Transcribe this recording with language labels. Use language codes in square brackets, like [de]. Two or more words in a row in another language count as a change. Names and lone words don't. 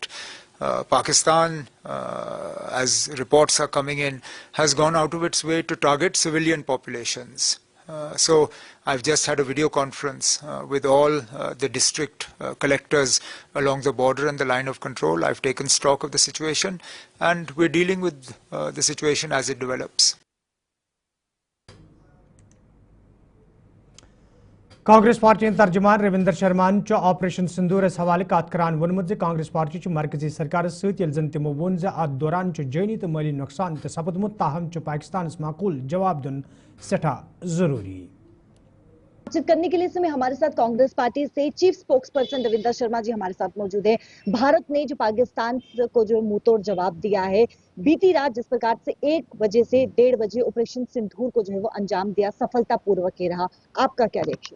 [en] Pakistan, as reports are coming in, has gone out of its way to target civilian populations. So I've just had a video conference with all the district collectors along the border and the line of control. I've taken stock of the situation and we're dealing with the situation as it develops. [ks] कांग्रेस पार्टी तर्जुमान रविंदर शर्मान ऑपरेशन सिंदूर हवाले कत करान वोनमुत कांग्रेस पार्टी मरकजी सरकार सत तमो वोन अत दौरान जानी तो माली नुकसान तो सपदमुत ताहम पाकिस्तान माकूल जवाब दिन सठा जरूरी। [hi] बातचीत करने के लिए इस समय हमारे साथ कांग्रेस पार्टी से चीफ स्पोक्स पर्सन रविंदर शर्मा जी हमारे साथ मौजूद हैं। भारत ने जो पाकिस्तान को जो मुंहतोड़ जवाब दिया है, बीती रात जिस प्रकार से 1 बजे से 1:30 बजे ऑपरेशन सिंदूर को जो है वो अंजाम दिया, सफलतापूर्वक ही रहा, आपका क्या रिएक्शन?